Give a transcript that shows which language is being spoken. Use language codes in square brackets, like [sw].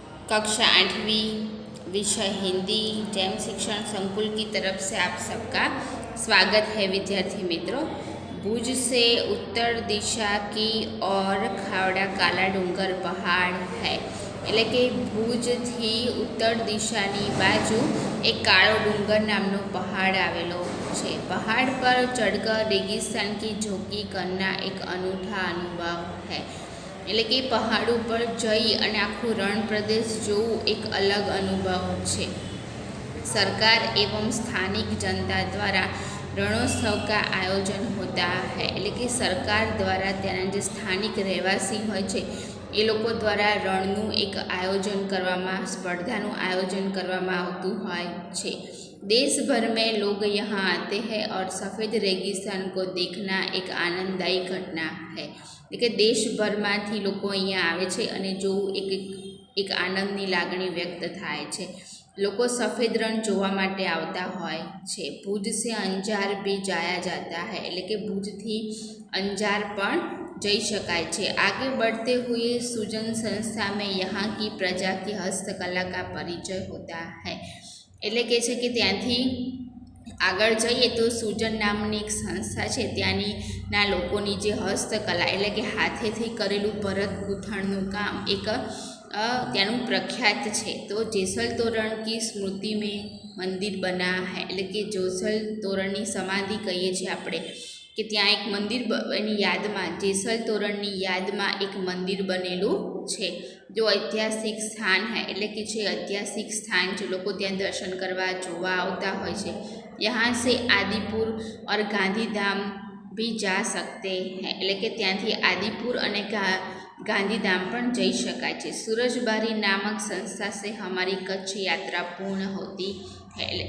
[hi] कक्षा 8वीं विषय हिंदी जैम शिक्षण संकुल की तरफ से आप सबका स्वागत है विद्यार्थी मित्रों। भुज से उत्तर दिशा की ओर खावड़ा काला डूंगर पहाड़ है [gu] એટલે કે ભુજથી ઉત્તર દિશાની બાજુ એક કાળો ડુંગર નામનો પહાડ આવેલો છે। [hi] પહાड़ पर चढ़कर रेगिस्तान की झोंकी करना एक अनूठा अनुभव है। [gu] એટલે કે પહાડ ઉપર જઈ અને આખું રણ પ્રદેશ જોવું એક અલગ અનુભવ છે। [hi] सरकार एवं स्थानिक जनता द्वारा रणोत्सव का आयोजन होता है। [gu] એટલે કે સરકાર દ્વારા ત્યાંના જે સ્થાનિક રહેવાસી હોય છે એ લોકો દ્વારા રણનું એક આયોજન કરવામાં સ્પર્ધાનું આયોજન કરવામાં આવતું હોય છે। [hi] देश भर में लोग यहाँ आते हैं और सफ़ेद रेगिस्तान को देखना एक आनंददायी घटना है। [gu] એટલે કે દેશભરમાંથી લોકો અહીંયા આવે છે અને જોવું એક આનંદની લાગણી વ્યક્ત થાય છે। લોકો સફેદ રણ જોવા માટે આવતા હોય છે। [hi] ભુજ से अंजार भी जाया जाता है। [gu] એટલે કે ભુજથી અંજાર પણ જઈ શકાય છે। [hi] आगे बढ़ते हुए सुजन संस्था में यहाँ की प्रजा की हस्तकला का परिचय होता है। [gu] એટલે કે છે કે ત્યાંથી આગળ જઈએ તો સુજન નામની એક સંસ્થા છે ત્યાંના લોકોની જે હસ્તકલા એટલે કે હાથેથી કરેલું ભરત ગૂંથણનું કામ એક ત્યાંનું પ્રખ્યાત છે। તો જેસલ તોરણ [hi] की स्मृति में [gu] મંદિર [hi] બના હૈ [gu] એટલે કે જેસલ તોરણની સમાધિ કહીએ છીએ આપણે કે ત્યાં એક મંદિર એની યાદમાં જેસલ તોરણની યાદમાં એક મંદિર બનેલું છે। [hi] जो ऐतिहासिक स्थान है [gu] એટલે કે છે [hi] ऐतिहासिक स्थान जो [gu] લોકો ત્યાં દર્શન કરવા જોવા આવતા હોય છે। [hi] यहाँ से आदिपुर और गांधीधाम भी जा सकते हैं [gu] એટલે કે ત્યાંથી आदिपुर અને गांधीधाम પણ જઈ શકાય છે। [hi] सूरजबारी नामक संस्था से हमारी कच्छ यात्रा पूर्ण होती है।